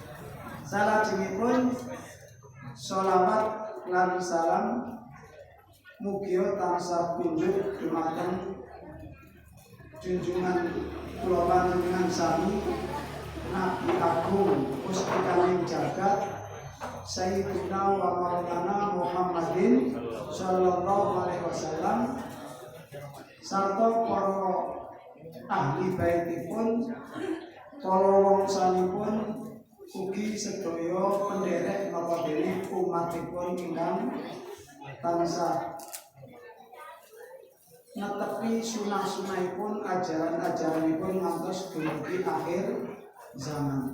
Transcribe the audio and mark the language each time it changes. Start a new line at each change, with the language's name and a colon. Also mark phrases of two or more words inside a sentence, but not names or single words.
Javanese: Salajengipun sholawat lan salam mugi tansah pindut dumateng junjungan kula panjenengan sami Nabi Agung Gusti Kanjeng Jagat
Arabic: سيدنا و مولانا محمدٍ صلى الله عليه وسلم
Javanese: sarta para ahli baitipun, para wongsanipun ugi sedaya penderek napa dene umatipun ingkang tansah netepi sunah-sunahipun, ajaran-ajaranipun ngantos dumugi akhir zaman.